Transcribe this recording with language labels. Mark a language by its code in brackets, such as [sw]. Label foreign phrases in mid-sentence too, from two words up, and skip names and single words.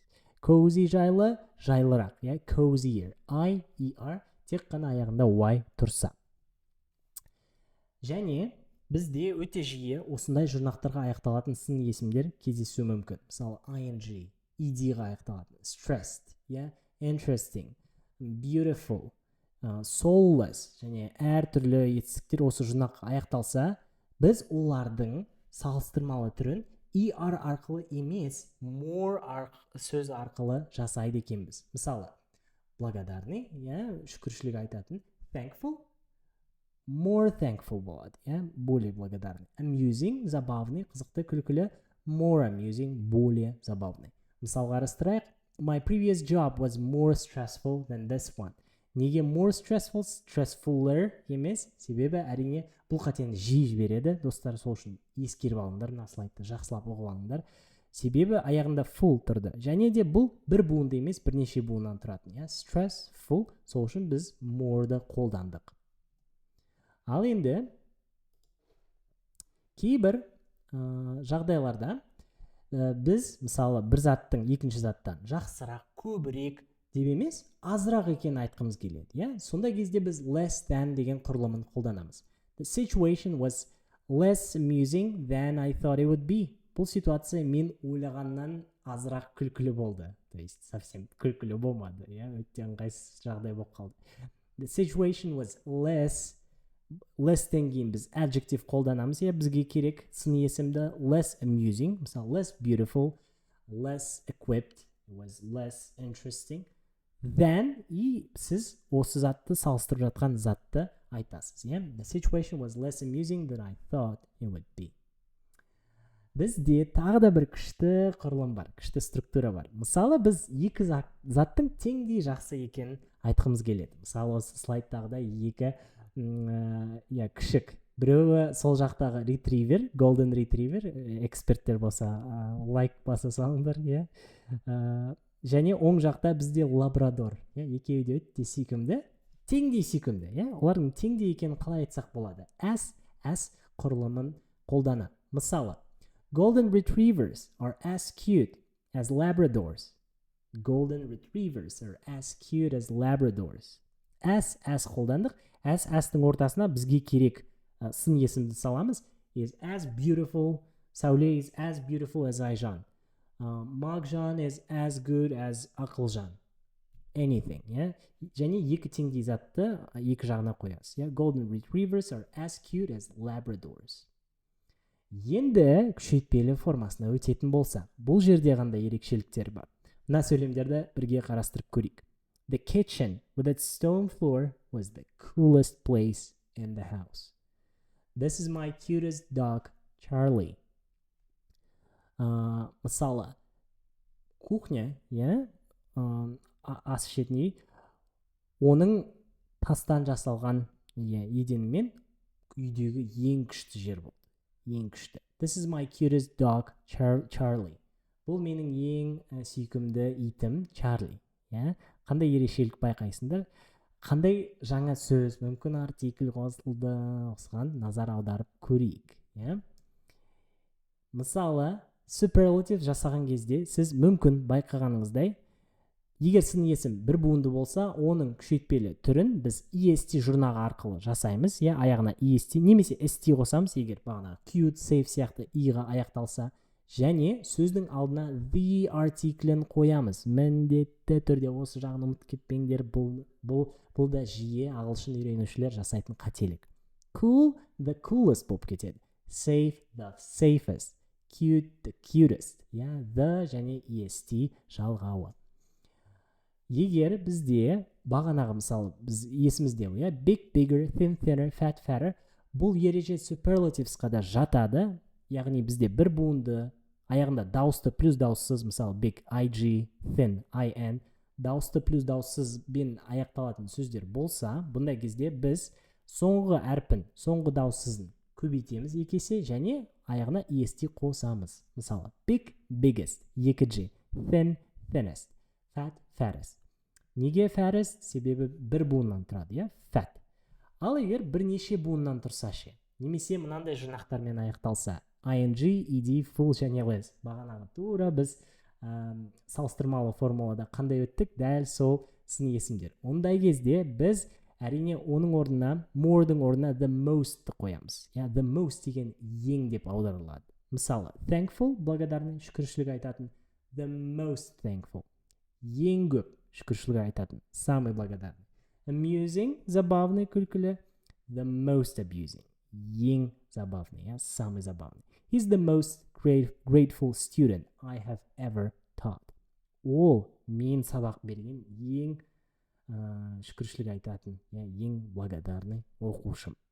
[kk] Cozy жайлы, жайлырақ, cozier, I-E-R, тек қана аяғында Y тұрса. Және бізде өте жиі осындай жұрнақтарға аяқталатын сын есімдер кездесуі мүмкін. Мысалы, ing, ed-ға аяқталатын, [en] stressed, interesting, beautiful, soulless, [kk] және әртүрлі етістіктер осы жұрнаққа аяқталса, біз олардың салыстырмалы түрін ER арқылы емес, more сөз арқылы жасайды екенбіз. Мысалы, благодарный, шүкіршілік айтатын, [en] thankful, more thankful болады, [ru] более благодарный. [en] Amusing, забавный, [kk] қызықты, күлкілі, [en] more amusing, [ru] более забавный. [kk] Мысалы, қарастырайық, [en] my previous job was more stressful than this one. [kk] Неге [en] more stressful, [kk] stressfuller емес? Себебі әрине бұл қатені жиі жібереді. Достар, сол үшін ескеріп алыңдар, мына слайдты жақсылап оқып алыңдар. Себебі аяғында full тұрды. Және де бұл бір буынды емес, бірнеше буыннан тұратын. Stressful, сол үшін біз more'ды қолдандық. Ал енді кейбір жағдайларда біз мысалы бір заттың екінші заттан жақсырақ, көбірек деп емес, азырақ екенін айтқымыз келеді. Сондай кезде біз [en] less than [kk] деген құрылымын қолданамыз. [en] The situation was less amusing than I thought it would be. [kk] Бұл ситуация мен ойлағаннан азырақ күлкілі болды. [ru] То есть совсем [kk] күлкілі болмады. Өте ыңғайсыз жағдай болып қалды. [en] The situation was less- [kk] тен кейін біз adjective қолданамыз. Бізге керек сын есімді [en] less amusing, [kk] мысалы [en] less beautiful, less equipped, was less interesting. [kk] Then, и сіз осы затты салыстырып жатқан затты айтасыз. [en] The situation was less amusing than I thought it would be. [kk] Бізде тағы да бір күшті құрылым бар, күшті структура бар. Мысалы, біз екі заттың теңдей жақсы екенін айтқымыз келеді. Мысалы, осы слайдтағыда екі күшік. Біреуі сол жақтағы ретривер, [en] golden retriever, [kk] эксперттер болса, лайк баса салыңдар, және оң жақта бізде лабрадор. Екеуі де өте сүйкімді, теңдей сүйкімді. Олардың теңдей екенін қалай айтсақ болады? As құрылымын қолданады. Мысалы, [en] golden retrievers are as cute as labradors. Golden retrievers are as cute as labradors. [kk] As қолдандық. As-тің ортасына бізге керек сын есімді саламыз. [en] Is as beautiful, Сәуле is as beautiful as Айжан. Мағжан is as good as Ақылжан. [kk] Anything, және екі теңдей затты екі жағына қоясыз. [en] Golden retrievers are as cute as labradors. [kk] Енді күшейтпелі формасына өтетін болса, бұл жерде қандай ерекшеліктер бар? Мына сөйлемдерді бірге қарастырып көрейік. [en] The kitchen with its stone floor was the coolest place in the house. This is my cutest dog, Charlie. [kk] Мысалы, кухня, ас ішетіне, оның тастан жасалған еденмен үйдегі ең күшті жер болды. Ең күшті. [en] This is my cutest dog, Charlie. [kk] Бұл менің ең сүйкімді итім, Чарли. Қандай ерекшелік байқайсыңдар? Қандай жаңа сөз, мүмкін артикль қосылды, осыған назар аударып көрейік. Мысалы, Superlative жасаған кезде сіз мүмкін байқағаныңыздай, егер сын есім бір буынды болса, оның күшейтпелі түрін біз est жұрнағы арқылы жасаймыз, аяғына est немесе st қосамыз, егер бағана cute, safe сияқты i-ға аяқталса, және сөздің алдына the артиклін қоямыз. Міндетті түрде осы жағын ұмытып кетпеңдер, бұл да жиі ағылшын үйренушілер жасайтын қателік. [en] Cool, the coolest [kk] болып кетеді. [en] Safe, the safest. Cute, the cutest. The және est жалғауы. [kk] Егер бізде бағанағы мысалы біз есімізде [en] big, bigger, thin, thinner, fat, fatter, [kk] бұл ереже superlativesқа да жатады. Яғни бізде бір буынды аяғында дауысты плюс дауыссыз, мысалы [en] big, ig, thin, in, [kk] дауысты плюс дауыссыз бен аяқталатын сөздер болса, бұндай кезде біз соңғы әрпін, соңғы дауыссызын көбейтеміз екесе, және аяғына est қосамыз. Мысалы, [en] big, biggest, 2g, thin, thinnest, fat, fattest. [kk] Неге fattest? Себебі бір буыннан тұрады, fat. Ал егер бірнеше буыннан тұрса ше, немесе мынандай жұрнақтармен аяқталса, ing, ed, full және less. Бағанағы тура біз салыстырмалы формулада қандай өттік? Дәл сол сын есімдер. Ондай кезде біз әрине оның орнына, more'дың орнына [en] the most'ты [kk] қоямыз. [en] The most [kk] деген ең деп аударылады. Мысалы, thankful, благодарный, шүкіршілік айтатын. [en] The most thankful. [kk] Ең көп шүкіршілік айтатын. [ru] Самый благодарный. Amusing, забавный, [kk] күлкілі. [en] The most abusing. [ru] Ең забавный, самый забавный. [en] He's the most grateful student I have ever taught. [kk] Ол мен сабақ берген ең шүкіршілік айтатын, ең благодарный оқушым.